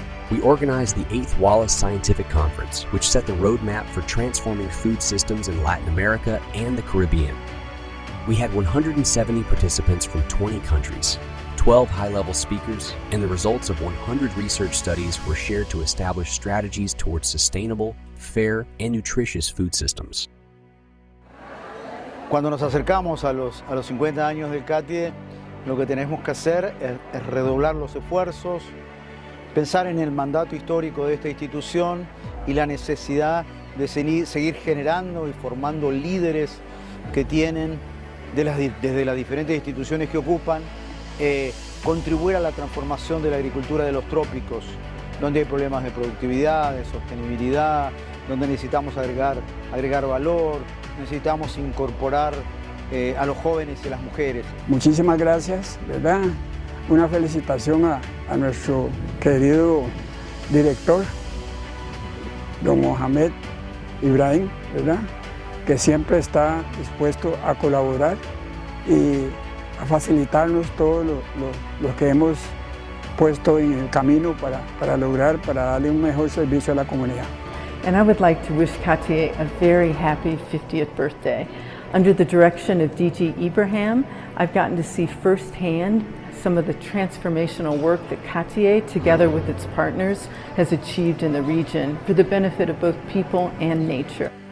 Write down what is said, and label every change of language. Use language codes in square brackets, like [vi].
[en] We organized the 8th Wallace Scientific Conference, which set the roadmap for transforming food systems in Latin America and the Caribbean. We had 170 participants from 20 countries, 12 high-level speakers, and the results of 100 research studies were shared to establish strategies towards sustainable, fair, and nutritious food systems. [es] Cuando nos acercamos a los 50 años del CATIE, lo que tenemos que hacer es redoblar los esfuerzos, pensar en el mandato histórico de esta institución y la necesidad de seguir generando y formando líderes que tienen desde las diferentes instituciones que ocupan, contribuir a la transformación de la agricultura de los trópicos, donde hay problemas de productividad, de sostenibilidad, donde necesitamos agregar valor, necesitamos incorporar a los jóvenes y a las mujeres. Muchísimas gracias, ¿verdad? Una felicitación a nuestro querido director, don Mohamed Ibrahim, ¿verdad? Que siempre está dispuesto a colaborar y a facilitarnos todo lo que hemos puesto en el camino para darle un mejor servicio a la comunidad. [en] And I would like to wish CATIE a very happy 50th birthday. Under the direction of DG Ibrahim, I've gotten to see firsthand some of the transformational work that CATIE, together with its partners, has achieved in the region for the benefit of both people and nature.